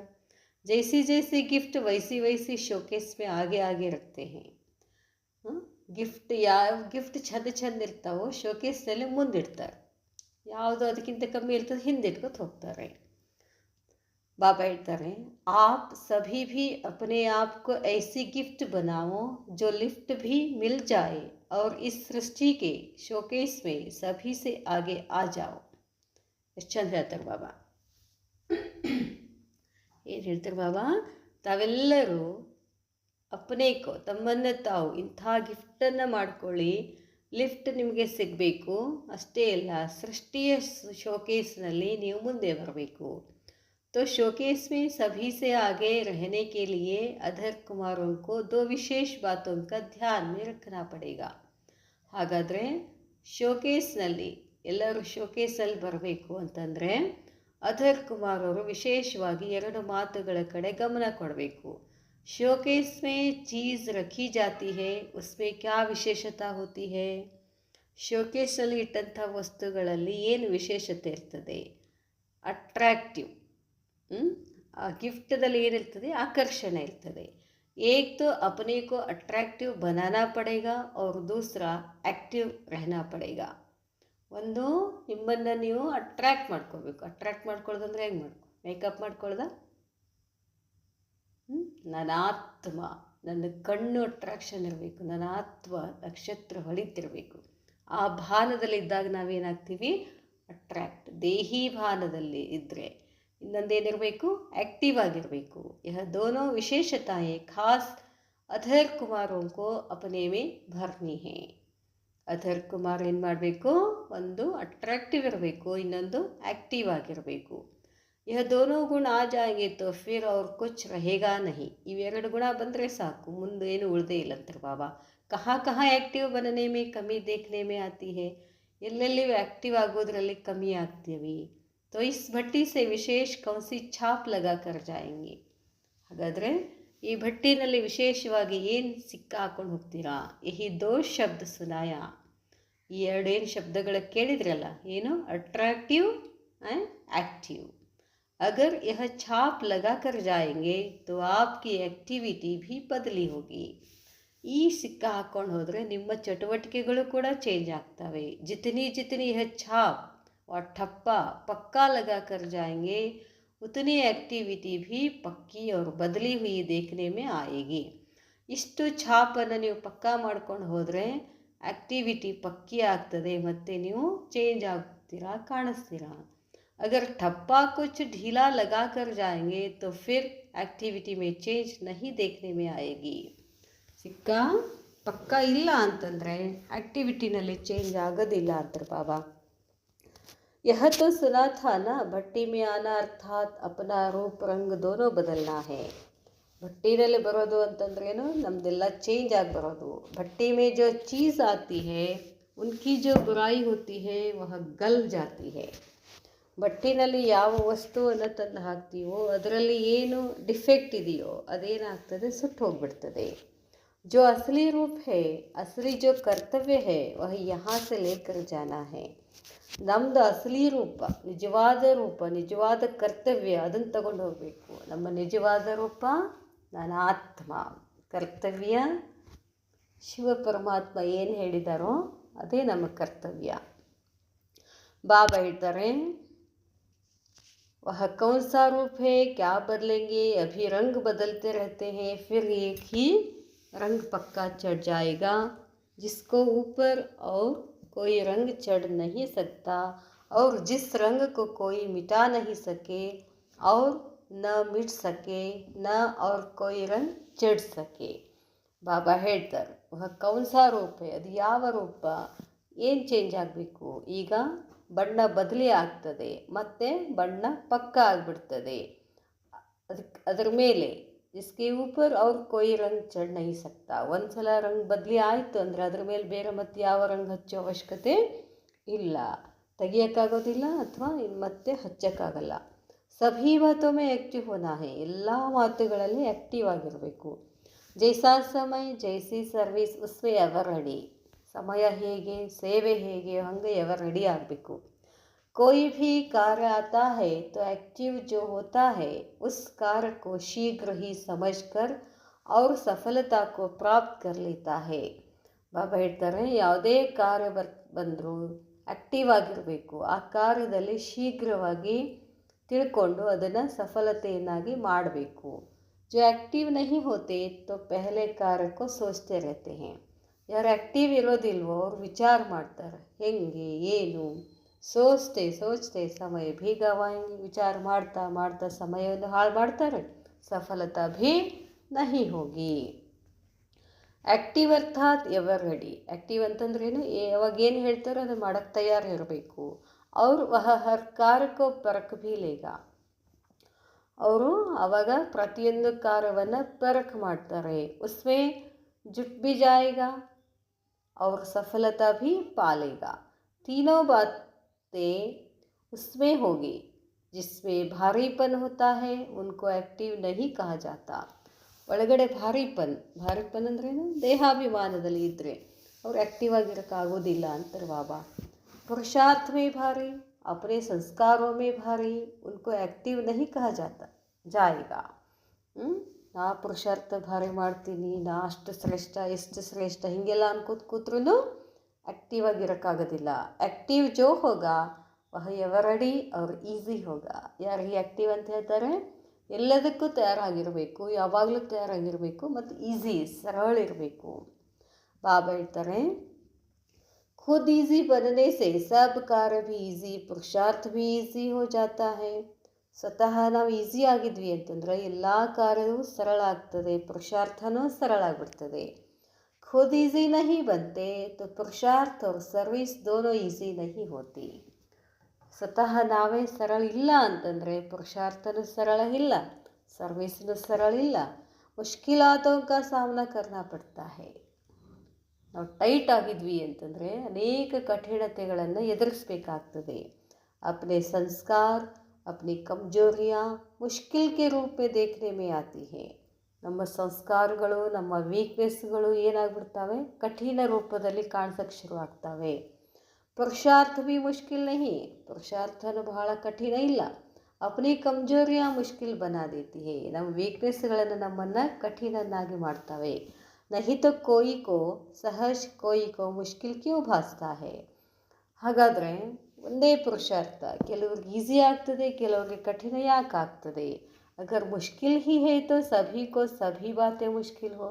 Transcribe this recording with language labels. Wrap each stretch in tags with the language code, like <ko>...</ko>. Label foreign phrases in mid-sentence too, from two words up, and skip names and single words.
<hi>जैसी जैसी गिफ्ट वैसी वैसी शोकेस में आगे आगे रखते हैं.</hi> <kn>ಗಿಫ್ಟ್ ಯಾವ ಗಿಫ್ಟ್ ಚಂದ ಇರ್ತಾವೋ ಶೋಕೇಸ್ನಲ್ಲಿ ಮುಂದಿಡ್ತಾರೆ. ಯಾವುದು ಅದಕ್ಕಿಂತ ಕಮ್ಮಿ ಇರ್ತದೆ ಹಿಂದಿಟ್ಕೊತ ಹೋಗ್ತಾರೆ. बाबा ಹೇಳ್ತಾರೆ,</kn> <hi>आप सभी भी अपने आप को ऐसी गिफ्ट बनाओ जो लिफ्ट भी मिल जाए और इस सृष्टि के शोकेस में सभी से आगे आ जाओ.</hi> <kn>ಎಷ್ಟು ಚಂದ ಹೇಳ್ತಾರೆ ಬಾಬಾ. ಏನು ಹೇಳ್ತಾರೆ ಬಾಬಾ, ತಾವೆಲ್ಲರೂ ಅಪ್ನೇಕೋ ತಮ್ಮನ್ನು ತಾವು ಇಂಥ ಗಿಫ್ಟನ್ನು ಮಾಡ್ಕೊಳ್ಳಿ. ಲಿಫ್ಟ್ ನಿಮಗೆ ಸಿಗಬೇಕು ಅಷ್ಟೇ ಅಲ್ಲ, ಸೃಷ್ಟಿಯ ಶೋಕೇಸ್ನಲ್ಲಿ ನೀವು ಮುಂದೆ ಬರಬೇಕು.</kn> <hi>तो शोकेस में सभी से आगे रहने के लिए अधर कुमारों को दो विशेष बातों का ध्यान में रखना पड़ेगा.</hi> <kn>ಹಾಗಾದರೆ ಶೋಕೇಸ್ನಲ್ಲಿ ಎಲ್ಲರೂ ಶೋಕೇಸಲ್ಲಿ ಬರಬೇಕು ಅಂತಂದರೆ ಅಧರ್ ಕುಮಾರ್ ಅವರು ವಿಶೇಷವಾಗಿ ಎರಡು ಮಾತುಗಳ ಕಡೆ ಗಮನ ಕೊಡಬೇಕು.</kn> <hi>शोकेस में चीज़ रखी जाती है, उसमें क्या विशेषता होती है.</hi> <kn>ಶೋಕೇಸಲ್ಲಿ ಇಟ್ಟಂಥ ವಸ್ತುಗಳಲ್ಲಿ ಏನು ವಿಶೇಷತೆ ಇರ್ತದೆ, ಅಟ್ರಾಕ್ಟಿವ್. ಆ ಗಿಫ್ಟದಲ್ಲಿ ಏನಿರ್ತದೆ, ಆಕರ್ಷಣೆ ಇರ್ತದೆ.</kn> <hi>एक तो अपने को अट्रैक्टिव बनाना पड़ेगा और दूसरा एक्टिव रहना पड़ेगा.</hi> <kn>ಒಂದು ನಿಮ್ಮನ್ನು ನೀವು ಅಟ್ರ್ಯಾಕ್ಟ್ ಮಾಡ್ಕೋಬೇಕು. ಅಟ್ರ್ಯಾಕ್ಟ್ ಮಾಡ್ಕೊಳ್ಳೋದಂದ್ರೆ ಹೆಂಗೆ ಮೇಕಪ್ ಮಾಡ್ಕೊಳ್ಳೋದ, ನನ್ನ ಆತ್ಮ, ನನ್ನ ಕಣ್ಣು ಅಟ್ರಾಕ್ಷನ್ ಇರಬೇಕು, ನನ್ನ ಆತ್ಮ ನಕ್ಷತ್ರ ಹೊಳಿತಿರಬೇಕು. ಆ ಭಾನದಲ್ಲಿದ್ದಾಗ ನಾವೇನಾಗ್ತೀವಿ, ಅಟ್ರ್ಯಾಕ್ಟ್. ದೇಹಿ ಭಾನದಲ್ಲಿ ಇದ್ದರೆ ಇನ್ನೊಂದೇನಿರಬೇಕು, ಆ್ಯಕ್ಟಿವ್ ಆಗಿರಬೇಕು.</kn> <hi>यह दोनों विशेषताएं खास अधर कुमारों को अपने में भरनी है.</hi> <kn>ಅಧರ್ ಕುಮಾರ್ ಏನು ಮಾಡಬೇಕು, ಒಂದು ಅಟ್ರಾಕ್ಟಿವ್ ಇರಬೇಕು, ಇನ್ನೊಂದು ಆ್ಯಕ್ಟಿವ್ ಆಗಿರಬೇಕು.</kn> <hi>यह दोनों गुण आ जाएंगे तो फिर और कुछ रहेगा नहीं.</hi> <kn>ಇವೆರಡು ಗುಣ ಬಂದರೆ ಸಾಕು, ಮುಂದೆ ಏನು ಉಳಿದೇ ಇಲ್ಲ ಅಂತಾರೆ ಬಾಬಾ.</kn> <hi>ಕहाँ ಆ್ಯಕ್ಟಿವ್ बनने में कमी देखने में आती है.</hi> <kn>ಎಲ್ಲೆಲ್ಲಿ ಆ್ಯಕ್ಟಿವ್ ಆಗೋದ್ರಲ್ಲಿ ಕಮ್ಮಿ ಆಗ್ತೀವಿ.</kn> <hi>तो इस भट्टी से विशेष कौन सी छाप लगा कर जाएंगे.</hi> <kn>ಹಾಗಾದರೆ ಈ ಭಟ್ಟಿನಲ್ಲಿ ವಿಶೇಷವಾಗಿ ಏನು ಸಿಕ್ಕ ಹಾಕೊಂಡು ಹೋಗ್ತೀರಾ?</kn> <hi>यही दो शब्द सुनाए.</hi> <kn>ಈ ಎರಡೇನು ಶಬ್ದಗಳ ಕೇಳಿದ್ರಲ್ಲ, ಏನು</kn> <en>attractive and active.</en> <hi>अगर यह छाप लगा कर जाएंगे तो आपकी एक्टिविटी भी बदली होगी.</hi> <kn>ಈ ಸಿಕ್ಕ ಹಾಕ್ಕೊಂಡು ಹೋದರೆ ನಿಮ್ಮ ಚಟುವಟಿಕೆಗಳು ಕೂಡ ಚೇಂಜ್ ಆಗ್ತವೆ.</kn> <hi>जितनी जितनी यह छाप और ठप्पा पक्का लगा कर जाएंगे उतनी एक्टिविटी भी पक्की और बदली हुई देखने में आएगी.</hi> <kn>ಇಷ್ಟು ಛಾಪನ್ನು ನೀವು ಪಕ್ಕಾ ಮಾಡ್ಕೊಂಡು ಹೋದರೆ ಆ್ಯಕ್ಟಿವಿಟಿ ಪಕ್ಕಿ ಆಗ್ತದೆ ಮತ್ತು ನೀವು ಚೇಂಜ್ ಆಗ್ತೀರಾ, ಕಾಣಿಸ್ತೀರಾ.</kn> <hi>अगर ठप्पा कुछ ढीला लगा कर जाएंगे तो फिर एक्टिविटी में चेंज नहीं देखने में आएगी.</hi> <kn>ಸಿಕ್ಕ ಪಕ್ಕ ಇಲ್ಲ ಅಂತಂದರೆ ಆ್ಯಕ್ಟಿವಿಟಿನಲ್ಲಿ ಚೇಂಜ್ ಆಗೋದಿಲ್ಲ ಅಂತಾರೆ ಬಾಬಾ.</kn> <hi>यह तो सुना था ना, भट्टी में आना अर्थात अपना रूप रंग दोनों बदलना है.</hi> <kn>ಭಟ್ಟಿನಲ್ಲಿ ಬರೋದು ಅಂತಂದ್ರೇನು, ನಮ್ಮದೆಲ್ಲ ಚೇಂಜ್ ಆಗಿ ಬರೋದು.</kn> <hi>ಭಟ್ಟಿ में जो चीज़ आती है उनकी जो बुराई होती है वह गल जाती है.</hi> <kn>ಭಟ್ಟಿನಲ್ಲಿ ಯಾವ ವಸ್ತುವನ್ನು ತಂದು ಹಾಕ್ತೀವೋ ಅದರಲ್ಲಿ ಏನು ಡಿಫೆಕ್ಟ್ ಇದೆಯೋ ಅದೇನಾಗ್ತದೆ, ಸುಟ್ಟು ಹೋಗ್ಬಿಡ್ತದೆ.</kn> <hi>जो असली रूप है, असली जो कर्तव्य है वह यहाँ से लेकर जाना है.</hi> <kn>ನಮ್ಮದು ಅಸಲಿ ರೂಪ, ನಿಜವಾದ ರೂಪ, ನಿಜವಾದ ಕರ್ತವ್ಯ ಅದನ್ನು ತಗೊಂಡು ಹೋಗಬೇಕು. ನಮ್ಮ ನಿಜವಾದ ರೂಪ ನಾನು ಆತ್ಮ, ಕರ್ತವ್ಯ ಶಿವ ಪರಮಾತ್ಮ ಏನು ಹೇಳಿದಾರೋ ಅದೇ ನಮ್ಮ ಕರ್ತವ್ಯ. ಬಾಬಾ ಹೇಳ್ತಾರೆ,</kn> <hi>वह कौन सा रूप है, क्या बदलेंगे, अभी रंग बदलते रहते हैं, फिर एक ही रंग पक्का चढ़ जाएगा. जिसको ऊपर और कोई रंग चढ़ नहीं सकता और जिस रंग को कोई मिटा नहीं सके और न मिट सके न और कोई रंग चढ़ सके.</hi> <kn>ಬಾಬಾ ಹೇಳ್ತಾರೆ,</kn> <hi>वह कौन सा रूप,</hi> <kn>ಅದು ಯಾವ ರೂಪ, ಏನು ಚೇಂಜ್ ಆಗಬೇಕು. ಈಗ ಬಣ್ಣ ಬದಲಿ ಆಗ್ತದೆ ಮತ್ತು ಬಣ್ಣ ಪಕ್ಕ ಆಗಿಬಿಡ್ತದೆ. ಅದರ ಮೇಲೆ</kn> <hi>इसके ऊपर और कोई रंग चढ़ नहीं सकता.</hi> <kn>ಒಂದು ಸಲ ರಂಗ್ ಬದಲಿ ಆಯಿತು ಅಂದರೆ ಅದ್ರ ಮೇಲೆ ಬೇರೆ ಮತ್ತೆ ಯಾವ ರಂಗ್ ಹಚ್ಚೋ ಅವಶ್ಯಕತೆ ಇಲ್ಲ, ತೆಗಿಯೋಕ್ಕಾಗೋದಿಲ್ಲ ಅಥವಾ ಮತ್ತೆ ಹಚ್ಚೋಕ್ಕಾಗಲ್ಲ.</kn> <hi>सभी बातों में एक्टिव होना है,</hi> <kn>ಎಲ್ಲ ಮಾತುಗಳಲ್ಲಿ ಆ್ಯಕ್ಟಿವ್ ಆಗಿರಬೇಕು.</kn> <hi>जैसा समय जैसी सर्विस उसमें</hi> <en>ever ready.</en> <kn>ಸಮಯ ಹೇಗೆ, ಸೇವೆ ಹೇಗೆ, ಹಂಗೆ</kn> <en>ever ready</en> <kn>ಆಗಬೇಕು.</kn> <hi>कोई भी कार्य आता है तो एक्टिव जो होता है उस कार्य को शीघ्र ही समझकर और सफलता को प्राप्त कर लेता है.</hi> <kn>ಬಾಬಾ ಹೇಳ್ತಾರೆ, ಯಾವುದೇ ಕಾರ್ಯ ಬಂದರೂ ಆ್ಯಕ್ಟಿವ್ ಆಗಿರಬೇಕು. ಆ ಕಾರ್ಯದಲ್ಲಿ ಶೀಘ್ರವಾಗಿ ತಿಳ್ಕೊಂಡು ಅದನ್ನು ಸಫಲತೆಯನ್ನಾಗಿ ಮಾಡಬೇಕು.</kn> <hi>जो एक्टिव नहीं होते तो पहले कार्य को सोचते रहते हैं.</hi> <kn>ಯಾರು ಆ್ಯಕ್ಟಿವ್ ಇರೋದಿಲ್ವೋ ಅವ್ರು ವಿಚಾರ ಮಾಡ್ತಾರೆ, ಹೆಂಗೆ ಏನು,</kn> <hi>सोचते सोचते समय भी गंवाएंगे.</hi> <kn>ವಿಚಾರ ಮಾಡ್ತಾ ಮಾಡ್ತಾ ಸಮಯವನ್ನು ಹಾಳು ಮಾಡ್ತಾರೆ,</kn> <hi>सफलता भी नहीं होगी. एक्टिव अर्थात</hi> <en>ever ready.</en> <kn>ಆ್ಯಕ್ಟಿವ್ ಅಂತಂದ್ರೇನು, ಯಾವಾಗ ಏನು ಹೇಳ್ತಾರೋ ಅದು ಮಾಡೋಕ್ಕೆ ತಯಾರಿರಬೇಕು.</kn> <hi>ಅವ್ರು वह हर कार्य को परख भी लेगा.</hi> <kn>ಅವರು ಆವಾಗ ಪ್ರತಿಯೊಂದು ಕಾರ್ಯವನ್ನು ಪರಖ್ ಮಾಡ್ತಾರೆ.</kn> <hi>उसमें जुट भी जाएगा और सफलता भी पालेगा. तीनों बातें उसमें होगी. जिसमें भारीपन होता है उनको एक्टिव नहीं कहा जाता.</hi> <kn>ಒಳಗಡೆ ಭಾರೀಪನ್ ಅಂದ್ರೇನು, ದೇಹಾಭಿಮಾನದಲ್ಲಿ ಇದ್ದರೆ ಅವ್ರು ಆ್ಯಕ್ಟಿವ್ ಆಗಿರೋಕ್ಕಾಗೋದಿಲ್ಲ ಅಂತಾರೆ ಬಾಬಾ.</kn> <hi>पुरुषार्थ में भारी, अपने संस्कारों में भारी, उनको एक्टिव नहीं कहा जाएगा.</hi> <kn>ನಾ ಪುರುಷಾರ್ಥ ಭಾರಿ ಮಾಡ್ತೀನಿ, ನಾ ಅಷ್ಟು ಶ್ರೇಷ್ಠ ಎಷ್ಟು ಶ್ರೇಷ್ಠ ಹೀಗೆಲ್ಲ ಅನ್ಕೋತ ಕೂತ್ರೂ ಆ್ಯಕ್ಟಿವ್ ಆಗಿರೋಕ್ಕಾಗೋದಿಲ್ಲ.</kn> <hi>एक्टिव जो होगा वह</hi> <en>ever ready</en> <hi>और ईजी होगा.</hi> <kn>ಯಾರಿಗೆ ಆ್ಯಕ್ಟಿವ್ ಅಂತ ಹೇಳ್ತಾರೆ, ಎಲ್ಲದಕ್ಕೂ ತಯಾರಾಗಿರಬೇಕು, ಯಾವಾಗಲೂ ತಯಾರಾಗಿರಬೇಕು ಮತ್ತು ಈಸಿ ಸರಳ ಇರಬೇಕು. ಬಾಬಾ ಹೇಳ್ತಾರೆ,</kn> <hi>खुद ईजी बनने से सब कार्य भी ईजी, पुरुषार्थ भी ईजी हो जाता है.</hi> <kn>ಸ್ವತಃ ನಾವು ಈಸಿ ಆಗಿದ್ವಿ ಅಂತಂದರೆ ಎಲ್ಲ ಕಾರ್ಯವೂ ಸರಳ ಆಗ್ತದೆ, ಪುರುಷಾರ್ಥನೂ ಸರಳ ಆಗಿಬಿಡ್ತದೆ.</kn> <hi>खुद ईजी नहीं बनते तो पुरुषार्थ और सर्विस दोनों ईजी नहीं होती.</hi> <kn>ಸ್ವತಃ ನಾವೇ ಸರಳ ಇಲ್ಲ ಅಂತಂದರೆ ಪುರುಷಾರ್ಥನೂ ಸರಳ ಇಲ್ಲ, ಸರ್ವಿಸ್ನೂ ಸರಳ ಇಲ್ಲ.</kn> <hi>मुश्किलातों का सामना करना पड़ता है.</hi> <kn>ನಾವು ಟೈಟ್ ಆಗಿದ್ವಿ ಅಂತಂದರೆ ಅನೇಕ ಕಠಿಣತೆಗಳನ್ನು ಎದುರಿಸಬೇಕಾಗ್ತದೆ.</kn> <hi>अपने संस्कार अपनी कमजोरियाँ मुश्किल के रूप में देखने में आती हैं.</hi> <kn>ನಮ್ಮ ಸಂಸ್ಕಾರಗಳು, ನಮ್ಮ ವೀಕ್ನೆಸ್ಗಳು ಏನಾಗ್ಬಿಡ್ತವೆ, ಕಠಿಣ ರೂಪದಲ್ಲಿ ಕಾಣಿಸೋಕ್ಕೆ ಶುರುವಾಗ್ತವೆ.</kn> <hi>पुरुषार्थ भी मुश्किल नहीं,</hi> <kn>पुरुषार्थನೂ ಬಹಳ ಕಠಿಣ ಇಲ್ಲ.</kn> <hi>अपनी कमजोरियां मुश्किल बना देती है,</hi> <kn>ನಮ್ಮ ವೀಕ್ನೆಸ್ಗಳನ್ನು ನಮ್ಮನ್ನು ಕಠಿಣನ್ನಾಗಿ ಮಾಡ್ತವೆ.</kn> <hi>नहीं तो कोई को सहज, कोई को मुश्किल क्यों भासता है.</hi> <kn>ಹಾಗಾದರೆ ಒಂದೇ ಪುರುಷಾರ್ಥ ಕೆಲವ್ರಿಗೆ ಈಸಿ ಆಗ್ತದೆ, ಕೆಲವ್ರಿಗೆ ಕಠಿಣ ಯಾಕೆ ಆಗ್ತದೆ.</kn> <hi>अगर मुश्किल ही है तो सभी को सभी बातें मुश्किल हो.</hi>